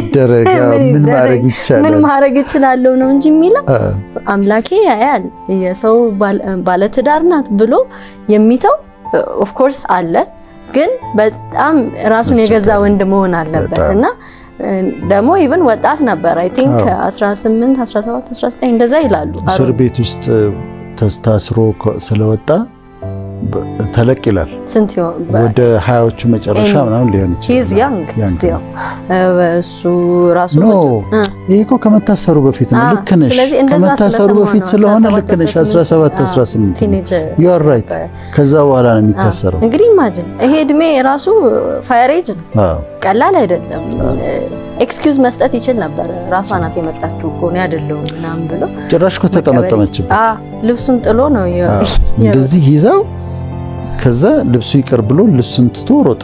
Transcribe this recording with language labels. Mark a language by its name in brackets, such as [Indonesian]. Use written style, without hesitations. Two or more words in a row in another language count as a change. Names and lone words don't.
[Amharic] ምን ማድረግ ይችላል ነው እንጂ የሚለው አምላኬ ያያል የሰው ባለትዳር ናት ብሎ የሚተው [English] of course [Amharic] አለ ግን በጣም ራሱን የገዛ ወንድ መሆን አለበትና ደሞ ኢቭን ወጣት ነበር [English] I think [Amharic] 18 17 19 እንደዛ ይላሉ እስር ቤት ውስጥ ተስታስሮ ስለወጣ ተለቅ ይላል ስንት ወደ 20ዎቹ መጨረሻ ምናምን ሊሆን ይችላል [English] he's young still [Amharic] እሱ ራሱ ይሄኮ ከመታሰሩ በፊት ነው ልክ ነሽ ከመታሰሩ በፊት ስለሆነ ልክ ነሽ 17 18 [English] you are right [Amharic] ከዛ በኋላ ነው የሚታሰረው እንግዲህ ኢማጂን ይሄ እድሜ ራሱ ፋይሬጅ ነው ቀላል አይደለም ኤክስኪውዝ መስጠት ይችል ነበር ራሷ ናት የመጣችው እኮ ነው አይደለም ምናምን ብሎ ጭራሽ እኮ ተጠመጠመችበት ልብሱን ጥሎ ነው እንደዚህ ይዛው ከዛ ልብሱ ይቀር ብሎ ልብሱን ትቶ ሮጠ